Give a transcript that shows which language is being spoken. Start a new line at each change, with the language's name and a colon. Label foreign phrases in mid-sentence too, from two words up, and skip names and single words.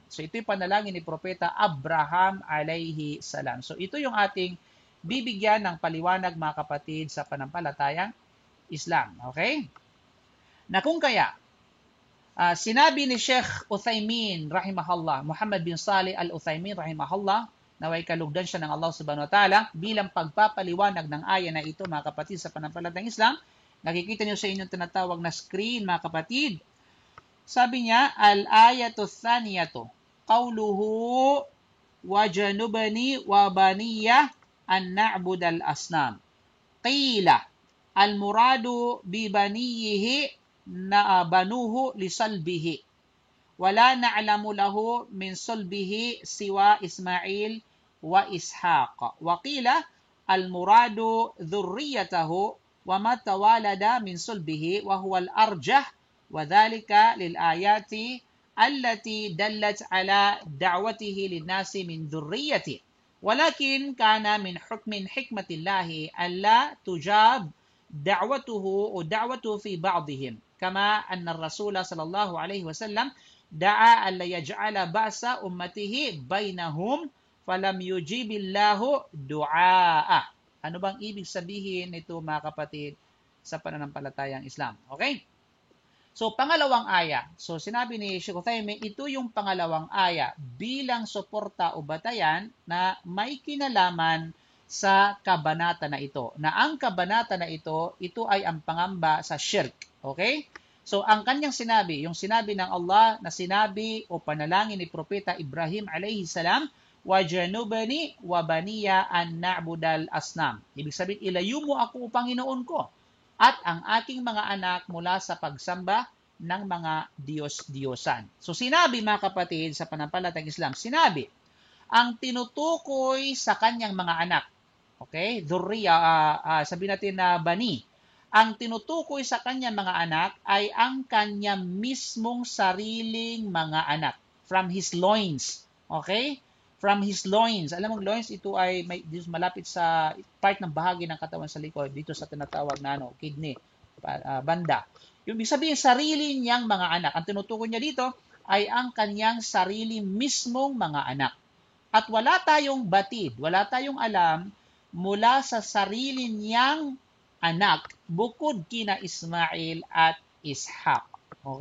Filipino: So ito'y panalangin ni Propeta Abraham
Arabic: عليه السلام.
Filipino: So ito yung ating bibigyan ng paliwanag, mga kapatid, sa pananampalatayang Islam. Okay? Na kung kaya, sinabi ni Sheikh Uthaymin rahimahullah, Muhammad bin Salih al-Uthaymin rahimahullah, naway kalugdan siya ng Allah
Arabic: سبحانه وتعالى,
Filipino: bilang pagpapaliwanag ng aya na ito, mga kapatid, sa pananampalatayang Islam. Nakikita niyo sa inyong tinatawag na screen, mga kapatid. Sabi niya,
Arabic: الآية الثانية، قوله واجنبني وبني أن نعبد الأصنام. قيل، المراد ببنيه بنوه لصلبه. ولا نعلم له من صلبه سوى إسماعيل وإسحاق. وقيل المراد ذريته وما تولد من صلبه وهو الأرجح وذلك للآيات التي دلت على دعوته للناس من ذريته. ولكن كان من حكمة الله ألا تجاب دعوته أو دعوته في بعضهم. كما أن الرسول صلى الله عليه وسلم دعا ألا يجعل بأس أمته بينهم فلم يجبه الله دعاء.
Filipino: Ano bang ibig sabihin nito, mga kapatid, sa pananampalatayang Islam? Okay? So pangalawang aya. So sinabi ni Sheikh Uthaymin, ito yung pangalawang aya bilang suporta o batayan na may kinalaman sa kabanata na ito. Na ang kabanata na ito ay ang pangamba sa shirk. Okay? So, ang kanyang sinabi, yung sinabi ng Allah na sinabi o panalangin ni Propeta Ibrahim
Arabic: عليه السلام, واجنبني وبني أن نعبد الأصنام.
Filipino: Ibig sabihin, ilayo mo ako, Panginoon ko, at ang aking mga anak mula sa pagsamba ng mga Diyos-Diyosan. So, sinabi, mga kapatid, sa pananampalatayang Islam, sinabi, ang tinutukoy sa kanyang mga anak, okay, sabihin natin na bani, ang tinutukoy sa kanyang mga anak ay ang kanyang mismong sariling mga anak.
English: From his loins. Okay? From his loins.
Filipino: Alam mo, loins, ito ay malapit sa part ng bahagi ng katawan sa likod, dito sa tinatawag na kidney, banda. Yung ibig sabihin, sarili niyang mga anak. Ang tinutukoy niya dito ay ang kanyang sarili mismong mga anak. At wala tayong batid, wala tayong alam mula sa sarili niyang anak bukod kina Ismail at Ishaq.